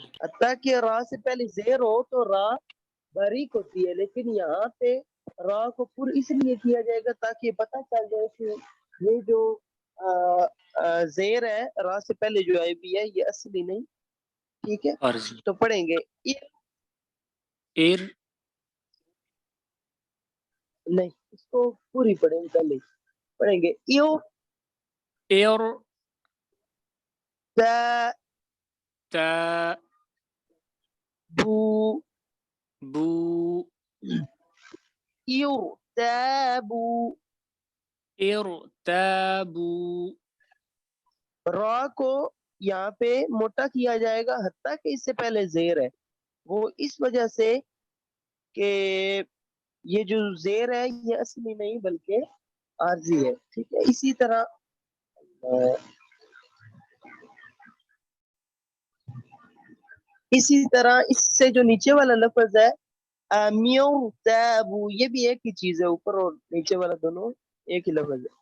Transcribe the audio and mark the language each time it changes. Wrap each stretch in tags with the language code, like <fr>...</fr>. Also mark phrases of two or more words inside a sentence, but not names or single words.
<ur>حتیٰ کہ را سے پہلے زیر ہو تو را باریک ہوتی ہے، لیکن یہاں پہ را کو پر اس لیے کیا جائے گا تاکہ یہ پتہ چل جائے کہ یہ جو زیر ہے را سے پہلے جو آئی بھی ہے یہ اصلی نہیں. ٹھیک ہے،</ur> <ar>عرضی</ar> <ur>تو پڑھیں گے ایر نہیں، اس کو پوری پڑھیں گے، پہلے پڑھیں گے ایو ایر تا تا بو بو ایو تابو. ایر تابو. را کو یہاں پہ موٹا کیا جائے گا حتیٰ کہ اس سے پہلے زیر ہے، وہ اس وجہ سے کہ یہ جو زیر ہے یہ اصلی نہیں بلکہ عارضی ہے. ٹھیک ہے، اسی طرح اس سے جو نیچے والا لفظ ہے میو تابو، یہ بھی ایک ہی چیز ہے، اوپر اور نیچے والا دونوں ایک ہی لفظ ہے.</ur>